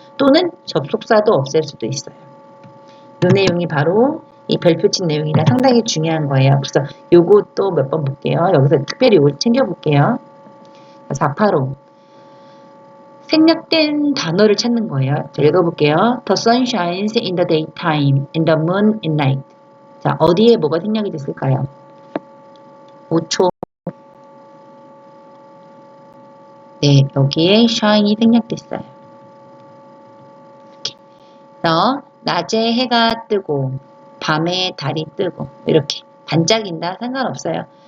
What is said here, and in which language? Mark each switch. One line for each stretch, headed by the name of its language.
Korean: 또는 접속사도 없앨 수도 있어요. 이 내용이 바로 이 별표친 내용이라 상당히 중요한 거예요. 그래서 요것도 몇 번 볼게요. 여기서 특별히 이걸 챙겨볼게요. 485 생략된 단어를 찾는 거예요. 자, 읽어볼게요.
English: The sun shines in the daytime and the moon at night.
Korean: 자, 어디에 뭐가 생략이 됐을까요? 5초. 네, 여기에 shine이 생략됐어요. 이렇게. 그래서 낮에 해가 뜨고 밤에 달이 뜨고 이렇게 반짝인다 상관없어요.